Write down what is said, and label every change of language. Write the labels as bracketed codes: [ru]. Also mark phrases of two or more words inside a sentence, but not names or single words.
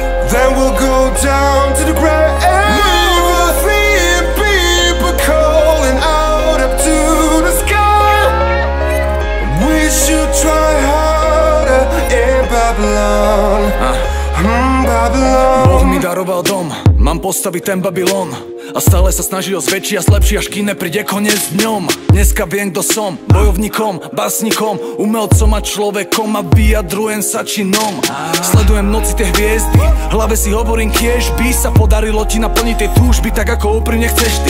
[en] then we'll go down to the grave. We'll see people calling out up to the sky. We should try harder in Babylon. Babylon. [sk] Boh mi daroval dom, mám postaviť ten Babylon. A stále sa snaží o zväčší a zlepší, až kým nepríde koniec dňom. Dneska viem, kto som, bojovníkom, básnikom, umelcom a človekom a vyjadrujem sa činom. Sledujem noci tie hviezdy, v hlave si hovorím, kiež by sa podarilo ti naplniť tie túžby, tak ako úprimne chceš ty.